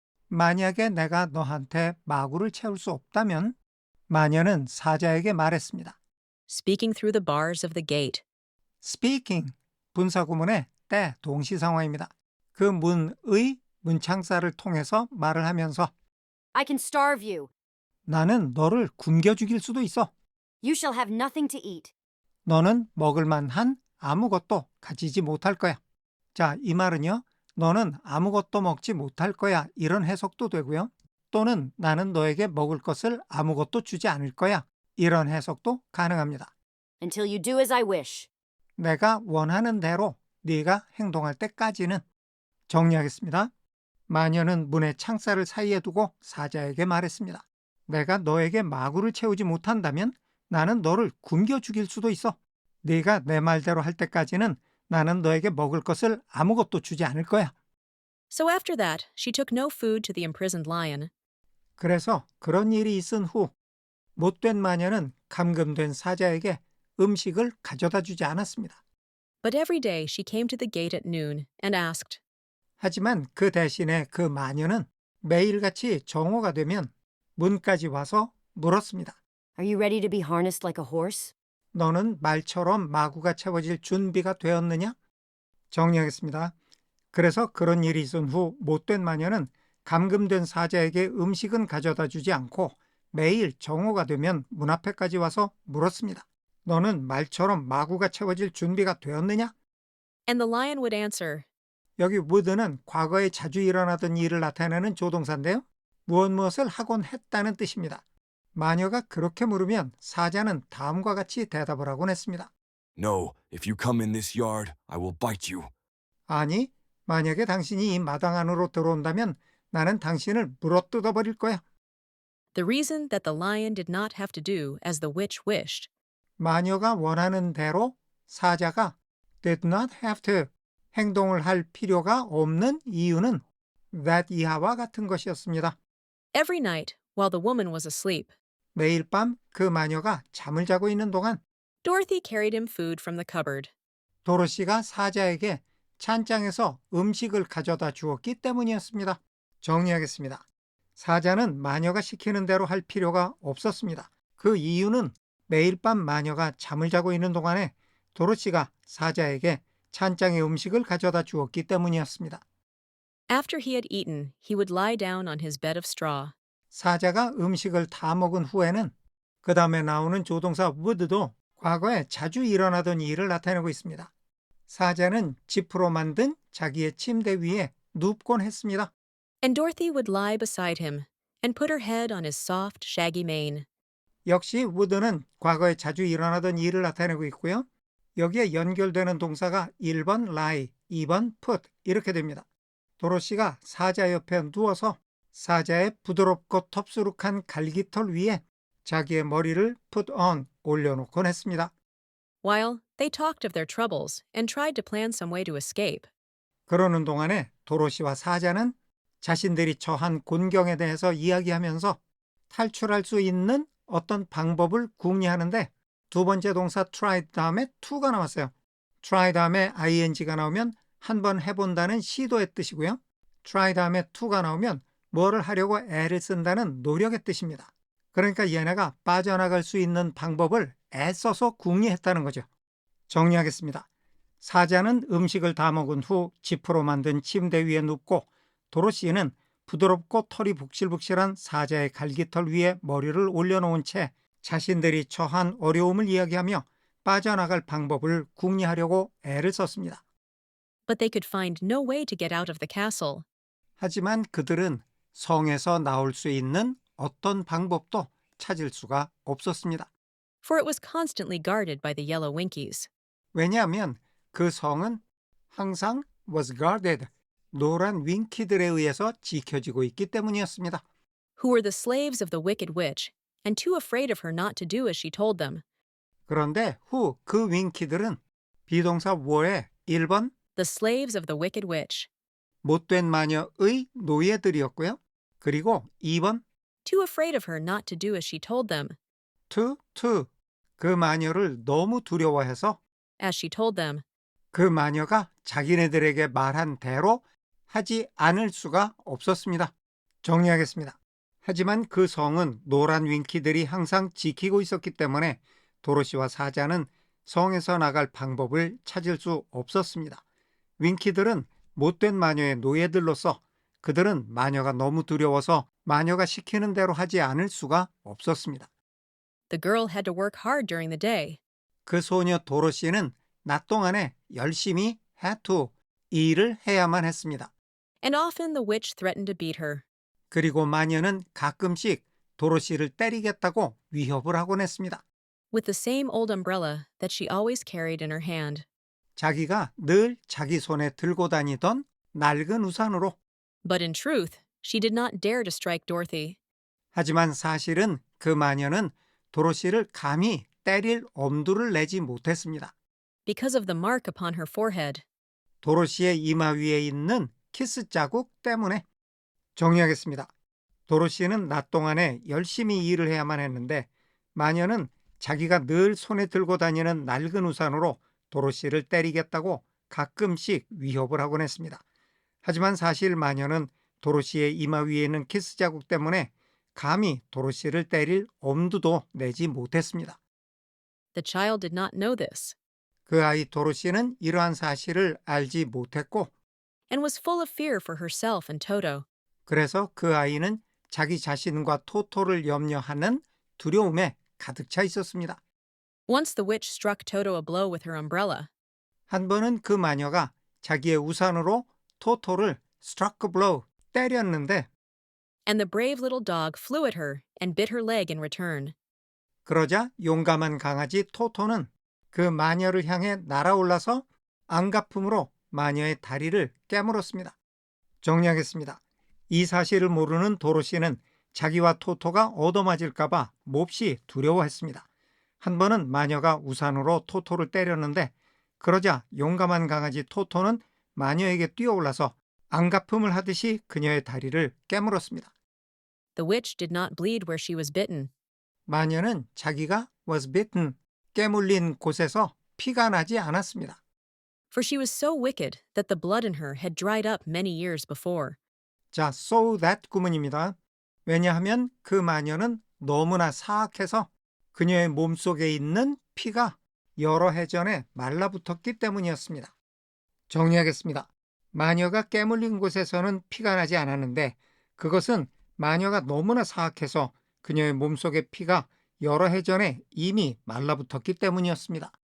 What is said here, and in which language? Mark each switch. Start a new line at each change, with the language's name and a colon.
Korean: 만약에 내가 너한테 마구를 채울 수 없다면 마녀는 사자에게 말했습니다.
English: Speaking through the bars of the gate. Speaking,
Korean: 분사구문의 때 동시상황입니다. 그 문의 문창살을 통해서 말을 하면서
English: I can starve you.
Korean: 나는 너를 굶겨 죽일 수도 있어.
English: You shall have nothing to eat.
Korean: 너는 먹을 만한 아무것도 가지지 못할 거야. 자, 이 말은요. 너는 아무것도 먹지 못할 거야. 이런 해석도 되고요. 또는 나는 너에게 먹을 것을 아무것도 주지 않을 거야. 이런 해석도 가능합니다.
English: Until you do as I wish.
Korean: 내가 원하는 대로 네가 행동할 때까지는. 정리하겠습니다. 마녀는 문의 창살을 사이에 두고 사자에게 말했습니다. 내가 너에게 마구를 채우지 못한다면 나는 너를 굶겨 죽일 수도 있어. 네가 내 말대로 할 때까지는 나는 너에게 먹을 것을 아무것도 주지 않을 거야.
English: So after that, she took no food to the imprisoned lion.
Korean: 그래서 그런 일이 있은 후 못된 마녀는 감금된 사자에게 음식을 가져다 주지 않았습니다.
English: But every day she came to the gate at noon and asked,
Korean: 하지만 그 대신에 그 마녀는 매일같이 정오가 되면 문까지 와서 물었습니다.
English: Are you ready to be harnessed like a horse?
Korean: 너는 말처럼 마구가 채워질 준비가 되었느냐? 정리하겠습니다. 그래서 그런 일이 있은 후 못된 마녀는 감금된 사자에게 음식은 가져다 주지 않고 매일 정오가 되면 문 앞에까지 와서 물었습니다. 너는 말처럼 마구가 채워질 준비가 되었느냐?
English: and the lion would answer,
Korean: 여기 would는 과거에 자주 일어나던 일을 나타내는 조동사인데요. 무엇을 하곤 했다는 뜻입니다. 마녀가 그렇게 물으면 사자는 다음과 같이 대답을 하곤 했습니다.
English: No, if you come in this yard, I will bite you.
Korean: 아니, 만약에 당신이 이 마당 안으로 들어온다면 나는 당신을 물어뜯어 버릴 거야.
English: the reason that the lion did not have to do as the witch wished.
Korean: 마녀가 원하는 대로 사자가
English: did not have to
Korean: 행동을 할 필요가 없는 이유는 that 이하와 같은 것이었습니다.
English: Every night, while the woman was asleep,
Korean: 매일 밤 그 마녀가 잠을 자고 있는 동안
English: Dorothy carried him food from the cupboard.
Korean: 도로시가 사자에게 찬장에서 음식을 가져다 주었기 때문이었습니다. 정리하겠습니다. 사자는 마녀가 시키는 대로 할 필요가 없었습니다. 그 이유는 매일 밤 마녀가 잠을 자고 있는 동안에 도로시가 사자에게 찬장의 음식을 가져다 주었기 때문이었습니다.
English: After he had eaten, he would lie down on his bed of straw.
Korean: 사자가 음식을 다 먹은 후에는 그 다음에 나오는 조동사 would도 과거에 자주 일어나던 일을 나타내고 있습니다. 사자는 지프로 만든 자기의 침대 위에 눕곤 했습니다.
English: And Dorothy would lie beside him and put her head on his soft, shaggy mane.
Korean: 역시 would는 과거에 자주 일어나던 일을 나타내고 있고요. 여기에 연결되는 동사가 1번 lie, 2번 put 이렇게 됩니다. 도로시가 사자 옆에 누워서 사자의 부드럽고 텁수룩한 갈기털 위에 자기의 머리를
English: put on,
Korean: 올려놓곤 했습니다.
English: While they talked of their troubles and tried to plan some way to escape.
Korean: 그러는 동안에 도로시와 사자는 자신들이 처한 곤경에 대해서 이야기하면서 탈출할 수 있는 어떤 방법을 궁리하는데 두 번째 동사 try 다음에 to가 나왔어요. try 다음에 ing가 나오면 한번 해본다는 시도의 뜻이고요. try 다음에 to가 나오면 뭐를 하려고 애를 쓴다는 노력의 뜻입니다. 그러니까 얘네가 빠져나갈 수 있는 방법을 애써서 궁리했다는 거죠. 정리하겠습니다. 사자는 음식을 다 먹은 후 지프로 만든 침대 위에 눕고 도로시는 부드럽고 털이 북실북실한 사자의 갈기털 위에 머리를 올려놓은 채 자신들이 처한 어려움을 이야기하며 빠져나갈 방법을 궁리하려고 애를 썼습니다.
English: But they could find no way to get out of the castle.
Korean: 하지만 그들은 성에서 나올 수 있는 어떤 방법도 찾을 수가 없었습니다.
English: For it was constantly guarded by the yellow Winkies.
Korean: 왜냐하면 그 성은 항상
English: was guarded,
Korean: 노란 윙키들에 의해서 지켜지고 있기 때문이었습니다.
English: who were the slaves of the wicked witch, and too afraid of her not to do as she told them.
Korean: 그런데 후 그 윙키들은 비동사 were의 1번
English: The slaves of the wicked witch,
Korean: 못된 마녀의 노예들이었고요. 그리고 2번
English: too afraid of her not to do as she told them.
Korean: to 그 마녀를 너무 두려워해서
English: As she told them,
Korean: 그 마녀가 자기네들에게 말한 대로 하지 않을 수가 없었습니다. 정리하겠습니다. 하지만 그 성은 노란 윙키들이 항상 지키고 있었기 때문에 도로시와 사자는 성에서 나갈 방법을 찾을 수 없었습니다. 윙키들은 못된 마녀의 노예들로서 그들은 마녀가 너무 두려워서 마녀가 시키는 대로 하지 않을 수가 없었습니다.
English: the girl had to work hard during the day.
Korean: 그 소녀 도로시는 낮 동안에 열심히
English: had to
Korean: 일을 해야만 했습니다.
English: And often the witch threatened to beat her.
Korean: 그리고 마녀는 가끔씩 도로시를 때리겠다고 위협을 하곤 했습니다.
English: With the same old umbrella that she always carried in her hand.
Korean: 자기가 늘 자기 손에 들고 다니던 낡은 우산으로.
English: But in truth, she did not dare to strike Dorothy.
Korean: 하지만 사실은 그 마녀는 도로시를 감히 때릴 엄두를 내지 못했습니다.
English: Because of the mark upon her forehead.
Korean: 도로시의 이마 위에 있는 키스 자국 때문에. 정리하겠습니다. 도로시는 낮 동안에 열심히 일을 해야만 했는데 마녀는 자기가 늘 손에 들고 다니는 낡은 우산으로 도로시를 때리겠다고 가끔씩 위협을 하곤 했습니다. 하지만 사실 마녀는 도로시의 이마 위에 있는 키스 자국 때문에 감히 도로시를 때릴 엄두도 내지 못했습니다.
English: The child did not know this
Korean: 그 아이 도로시는 이러한 사실을 알지 못했고
English: and was full of fear for herself and Toto.
Korean: 그래서 그 아이는 자기 자신과 토토를 염려하는 두려움에 가득 차 있었습니다.
English: Once the witch struck Toto a blow with her umbrella.
Korean: 한 번은 그 마녀가 자기의 우산으로 토토를
English: struck a blow,
Korean: 때렸는데
English: And the brave little dog flew at her and bit her leg in return.
Korean: 그러자 용감한 강아지 토토는 그 마녀를 향해 날아올라서 안가품으로 마녀의 다리를 깨물었습니다. 정리하겠습니다. 이 사실을 모르는 도로시는 자기와 토토가 얻어맞을까봐 몹시 두려워했습니다. 한 번은 마녀가 우산으로 토토를 때렸는데 그러자 용감한 강아지 토토는 마녀에게 뛰어올라서 안가품을 하듯이 그녀의 다리를 깨물었습니다.
English: The witch did not bleed where she was bitten.
Korean: 마녀는 자기가
English: was bitten,
Korean: 깨물린 곳에서 피가 나지 않았습니다.
English: For she was so wicked that the blood in her had dried up many years before.
Korean: 자, so that 구문입니다. 왜냐하면 그 마녀는 너무나 사악해서 그녀의 몸속에 있는 피가 여러 해 전에 말라붙었기 때문이었습니다. 정리하겠습니다. 마녀가 깨물린 곳에서는 피가 나지 않았는데 그것은 마녀가 너무나 사악해서 그녀의 몸속의 피가 여러 해 전에 이미 말라붙었기 때문이었습니다.